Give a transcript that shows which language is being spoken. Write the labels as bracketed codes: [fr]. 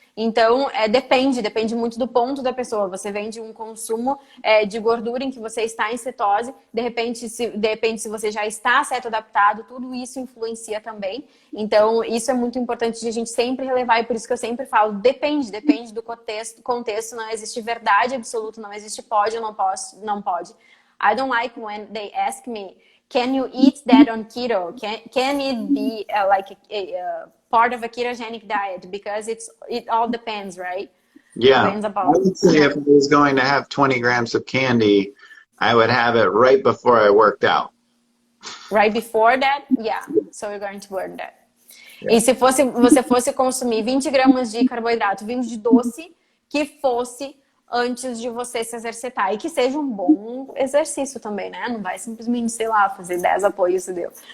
[pt] Então, depende muito do ponto da pessoa. Você vem de um consumo de gordura em que você está em cetose, de repente, se você já está cetodaptado, tudo isso influencia também. Então, isso é muito importante de a gente sempre relevar, e por isso que eu sempre falo, depende do contexto, não existe verdade absoluta, não existe pode ou não pode. [en] I don't like when they ask me, can you eat that on keto? Can it be like a part of a ketogenic diet? Because it all depends, right? Yeah. Depends I about, would say if I was going to have 20 grams of candy, I would have it right before I worked out. Right before that? Yeah. So we're going to burn that. Yeah. [pt] E se você fosse consumir 20 gramas de carboidrato vindo de doce, que fosse antes de você se exercitar. E que seja um bom exercício também, né? Não vai simplesmente, sei lá, fazer 10 apoios e deu.